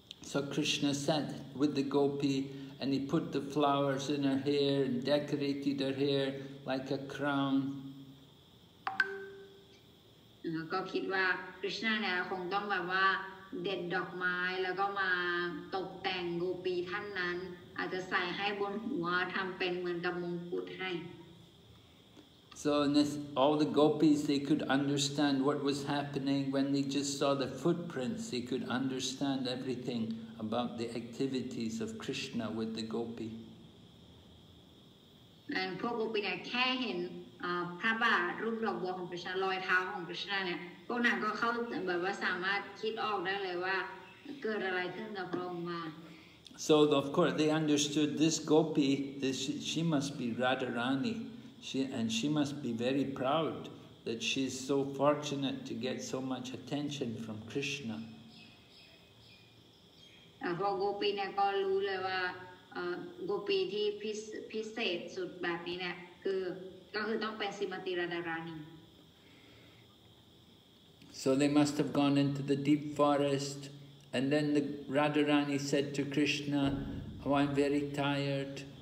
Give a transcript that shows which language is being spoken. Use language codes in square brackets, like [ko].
[en] So Krishna sat with the gopi and he put the flowers in her hair and decorated her hair like a crown. [th] ก็คิดว่ากฤษณะเนี่ยคงต้องแบบว่าเด็ดดอกไม้แล้วก็มาตกแต่งโกปีท่านนั้นอาจจะใส่ให้บนหัวทำเป็นเหมือนกับมงกุฎให้ [en] So all the gopis, they could understand what was happening when they just saw the footprints. They could understand everything about the activities of Krishna with the gopi. [th] พวกโกปีเนี่ยแค่เห็นพระบาทรูปดอกบัวของกฤษณะรอยเท้าของกฤษณะเนี่ยพวกนางก็เข้าแบบว่าสามารถคิดออกได้เลยว่าเกิดอะไรขึ้นกับพระองค์มา [en] So of course they understood this gopi, she must be Radharani. And she must be very proud that she's so fortunate to get so much attention from Krishna. [th] พวกโกปีเนี่ยก็รู้เลยว่าโกปีที่พิเศษสุดแบบนี้เนี่ยก็คือต้องเป็นสิมติราดารานี [en] So they must have gone into the deep forest, and then the Radharani said to Krishna, "Oh, I'm very tired.